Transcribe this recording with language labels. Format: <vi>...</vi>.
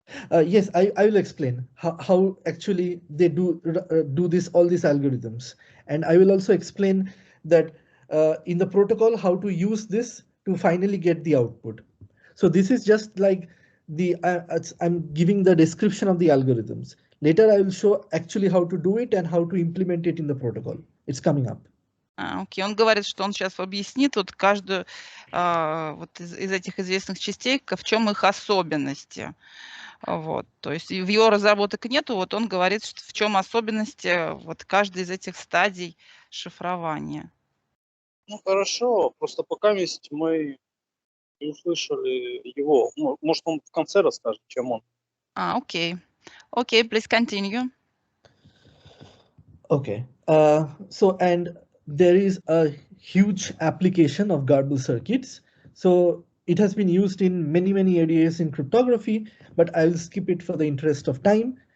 <en>Yes, I will explain how actually they do all these algorithms, and I will also explain that in the protocol how to use this to finally get the output. So this is just like I'm giving the description of the algorithms. Later I will show actually how to do it and how to implement it in the protocol. It's coming up.</en> <ru>Окей, он говорит, что он сейчас объяснит вот каждую вот из этих известных частей, в чем их особенности. Вот, то есть в его разработок нету, вот он говорит, что в чем особенности вот каждой из этих стадий шифрования. Ну хорошо, просто пока мы не услышали его. Может, он в конце расскажет, чем он.</ru> <en>Окей. Окей, please continue. Okay, so and there is a huge application of garble circuits. So it has been used in many areas in cryptography, but I will skip it for the interest of time.</en>